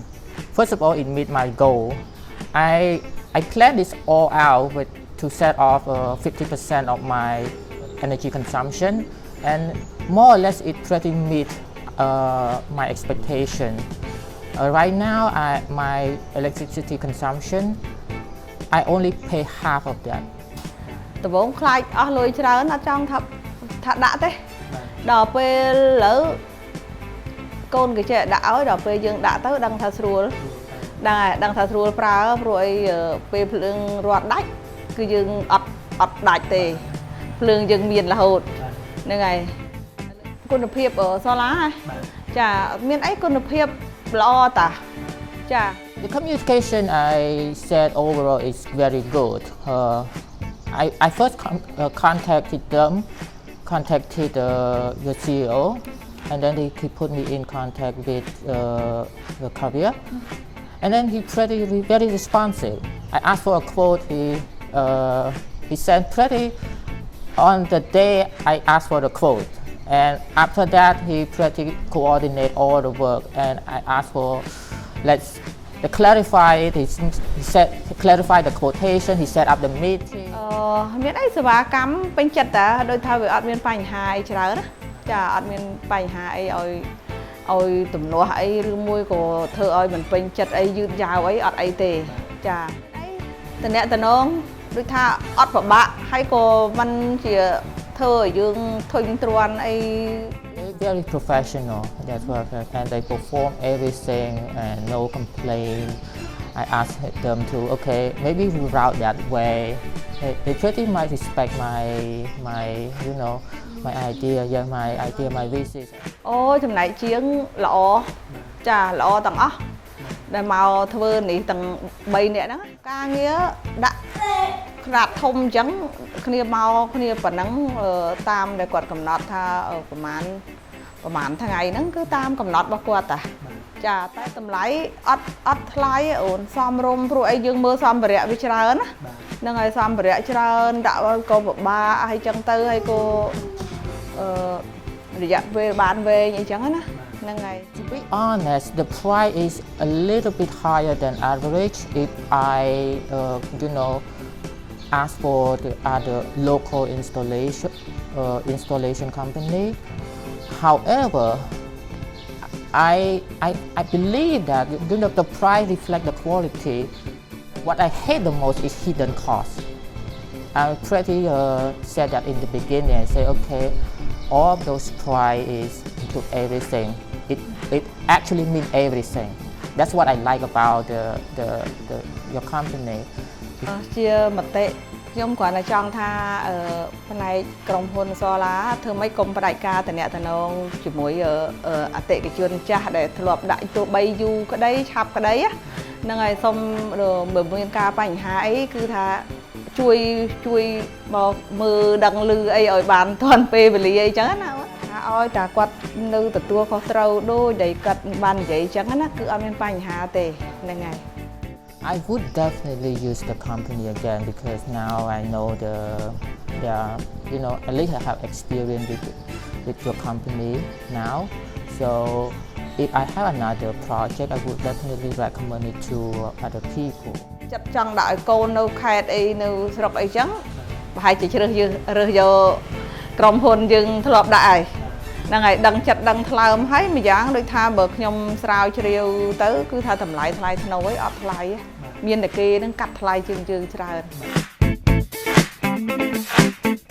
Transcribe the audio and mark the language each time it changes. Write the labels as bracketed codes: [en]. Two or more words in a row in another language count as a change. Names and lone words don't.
[en] First of all, it meets my goal. I planned this all out to set off 50% of my energy consumption, and more or less it pretty meet my expectation. Right now, my electricity consumption, I only pay half of that. [km] ដំបូងខ្លាចអស់លុយច្រើនអត់ចង់ថាដាក់ទេដល់ពេលលើកូនគេចេះដាក់ឲ្យដល់ពេលយើងដាក់ទៅដឹងថាស្រួលដឹងថាស្រួលប្រើព្រោះអីពេលភ្លើងរត់ដាច់គឺយើងអត់ដាច់ទេភ្លើងយើងមានរហូតហ្នឹងហើយគុណភាពសូឡាចាមានអីគុណភាពល្អតាចា [en] The communication I said overall is very good. I first contacted the CEO, and then he put me in contact with the courier, and then he very responsive. I asked for a quote. He sent pretty on the day I asked for the quote, and after that he pretty coordinate all the work, and I asked for to clarify it. He said clarify the quotation. He set up the meeting. [km] មានអីសេវាកម្មពេញចិត្តតាដោយថាវាអត់មានបញ្ហាអីច្រើនណាចាអត់មានបញ្ហាអីឲ្យទំនាស់អីឬមួយក៏ធ្វើឲ្យមិនពេញចិត្តអីយឺតយ៉ាវអីអត់អីទេចាអីតំណងដូចថាអត់ពិបាកហើយក៏មិនជាធ្វើឲ្យយើងធុញទ្រាន់អី [en] Very professional. That's what, and they perform everything and no complaint. I asked them to maybe route that way. They pretty much respect my idea, my visit. [km] អូចំណែកជាងល្អចាល្អទាំងអស់ដែលមកធ្វើនេះទាំង3នាក់ហ្នឹងការងារដាក់ខ្នាត ធំអញ្ចឹងគ្នាមកគ្នាប៉ុណ្ណឹងតាមដែលគាត់កំណត់ថាប្រហែលថ្ងៃហ្នឹងគឺតាមកំណត់របស់គាត់តាចាតែតម្លៃអត់ថ្លៃអូនសមរម្យព្រោះអីយើងមើលសម្ភារៈវាច្រើនណាហ្នឹងហើយសម្ភារៈច្រើនដាក់ក៏ពិបាកហើយចឹងទៅហើយក៏រយៈពេលបានវែងអីចឹងណាហ្នឹងហើយ [en] To be honest, the price is a little bit higher than average if I ask for the other local installation company. However, I believe that the price reflects the quality. What I hate the most is hidden costs. I pretty said that in the beginning. I say all of those prices include everything. It actually means everything. That's what I like about your company. [km] ជាមតិខ្ញុំគ្រាន់តែចង់ថាផ្នែកក្រុមហ៊ុន Solar ធ្វើម៉េចកុំផ្ដាច់ការតំណជាមួយអតិថិជនចាស់ដែលធ្លាប់ដាក់ទោះបីយូរក្តីឆាប់ក្តីហ្នឹងហើយសូមបើមានការបញ្ហាអីគឺថាជួយមកមើលដឹងឮអីឲ្យបានទាន់ពេលវេលាអីចឹងណាថាឲ្យតែគាត់នៅទទួលខុសត្រូវដូចដែលគាត់បាននិយាយចឹងណាគឺអត់មានបញ្ហាទេហ្នឹងហើយ [en] I would definitely use the company again because now I know at least I have experience with your company now. So if I have another project, I would definitely recommend it to other people. [km] ចិត្តចង់ដាក់ឲ្យកូននៅខេត្តអីនៅស្រុកអីចឹងប្រហែលជារើសយកក្រុមហ៊ុនយើងធ្លាប់ដាក់ហើយហ្នឹងហើយដឹងចិត្តដឹងថ្លើមហើយម្យ៉ាងដូចថាបើខ្ញុំស្រាវជ្រាវទៅគឺថាតម្លៃថ្លៃធ្នូអីអត់ថ្លៃមានតែគេនឹងកាត់ថ្លៃជាងយើងច្រើន